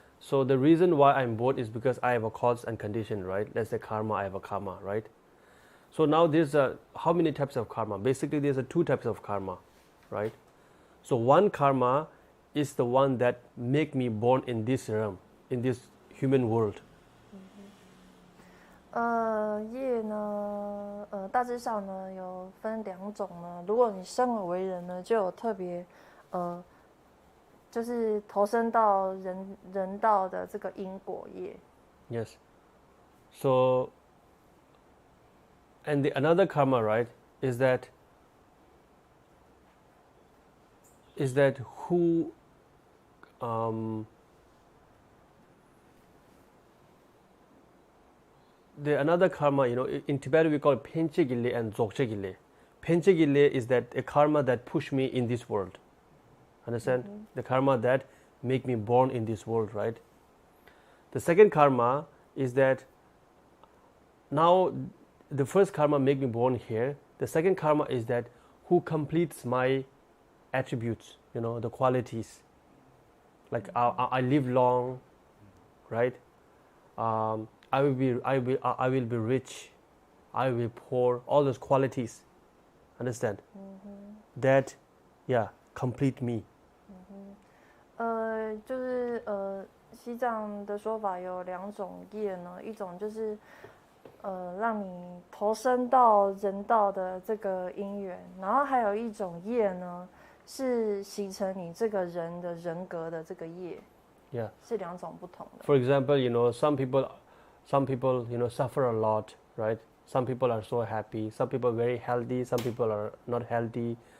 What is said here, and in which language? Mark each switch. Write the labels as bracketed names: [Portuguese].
[English] So the reason why I'm born is because I have a cause and condition, right? Let's say karma, I have a karma, right? So now there's how many types of karma? Basically there's two types of karma, right? So one karma is the one that make me born in this realm, in this human world. [Chinese] 业呢，大致上呢有分两种呢。如果你生而为人呢，就有特别就是投身到人道的这个因果业。 [English] Yes. So, and another karma, right, is that who the another karma, in Tibet we call it penchegille and dzogchegille. Penchegille is that a karma that push me in this world. Understand? Mm-hmm. The karma that make me born in this world, right? The second karma is that now the first karma make me born here. The second karma is that who completes my attributes, the qualities. Like I live long, right? I will be rich. I will be poor. All those qualities, understand? That, complete me. [Chinese] 就是西藏的说法有2种业呢，一种就是让你投身到人道的这个因缘，然后还有一种业呢，是形成你这个人的人格的这个业。 [English] Yeah. [Chinese] 是2种不同的。 [English] For example, some people, suffer a lot, right? Some people are so happy. Some people are very healthy. Some people are not healthy.